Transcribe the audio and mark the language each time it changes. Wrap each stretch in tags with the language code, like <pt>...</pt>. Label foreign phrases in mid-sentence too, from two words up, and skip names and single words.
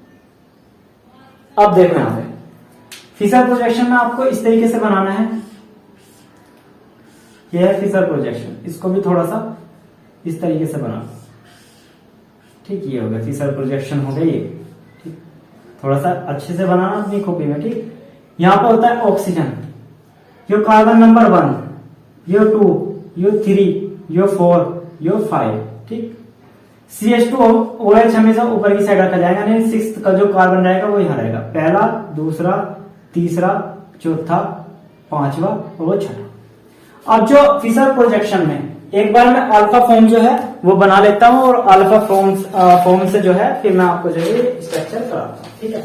<hi>अब देखो यहां पे फिशर प्रोजेक्शन में आपको इस तरीके से बनाना है, यह है फिशर प्रोजेक्शन, इसको भी थोड़ा सा इस तरीके से बनाना, ठीक। ये हो गया फिशर प्रोजेक्शन हो गया ये, ठीक, थोड़ा सा अच्छे से बनाना अपनी कॉपी में, ठीक। यहां पर होता है ऑक्सीजन, यो कार्बन नंबर 1, यो 2, यो 3, यो 4, यो 5, ठीक। CH2OH हमेशा ऊपर की साइड रखा जाएगा, नहीं 6th का जो कार्बन रहेगा वो यहाँ रहेगा, पहला, दूसरा, तीसरा, चौथा, पांचवा और वो छठा। अब जो फिशर प्रोजेक्शन में एक बार मैं</hi> <en>alpha form</en> <hi>जो है वो बना लेता हूं और</hi> <en>alpha form</en> <hi>से जो है फिर मैं आपको जो है स्ट्रक्चर कराता हूं, ठीक है।</hi>